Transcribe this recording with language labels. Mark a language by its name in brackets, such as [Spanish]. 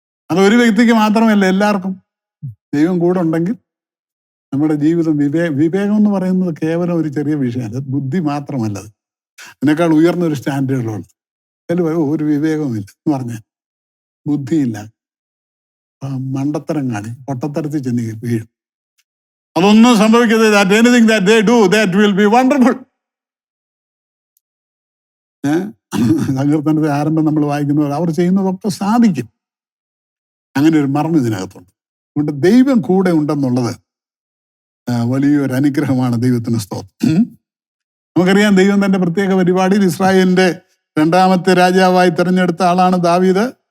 [Malayalam] അത് ഒരു വ്യക്തിക്ക് മാത്രമല്ല, എല്ലാവർക്കും. ദൈവം കൂടെ ഉണ്ടെങ്കിൽ നമ്മുടെ ജീവിതം വിവേകം എന്ന് പറയുന്നത് കേവലം ഒരു ചെറിയ വിഷയമല്ല, ബുദ്ധി മാത്രമല്ലത്. അതിനേക്കാൾ ഉയർന്നൊരു സ്റ്റാൻഡേർഡുള്ളത്. അതിൽ ഒരു വിവേകവുമില്ല എന്ന് പറഞ്ഞാൽ ബുദ്ധിയില്ല, മണ്ടത്തരം കാണി, പൊട്ടത്തരത്തിൽ ചെന്ന് വീഴും. അതൊന്നും സംഭവിക്കരുത്. [English] that anything that they do, that will be wonderful. [Malayalam] സങ്കീർത്തനത്തിന്റെ ആരംഭം നമ്മൾ വായിക്കുന്നത് അവർ ചെയ്യുന്നതൊക്കെ സാധിക്കും. അങ്ങനെ ഒരു മർമ്മം ഇതിനകത്തുണ്ട്. അതുകൊണ്ട് ദൈവം കൂടെ ഉണ്ടെന്നുള്ളത് വലിയൊരു അനുഗ്രഹമാണ്. ദൈവത്തിന് സ്തോത്രം. നമുക്കറിയാം, ദൈവം തന്റെ പ്രത്യേക പരിപാടിയിൽ ഇസ്രായേലിന്റെ രണ്ടാമത്തെ രാജാവായി തെരഞ്ഞെടുത്ത ആളാണ് ദാവീദ്.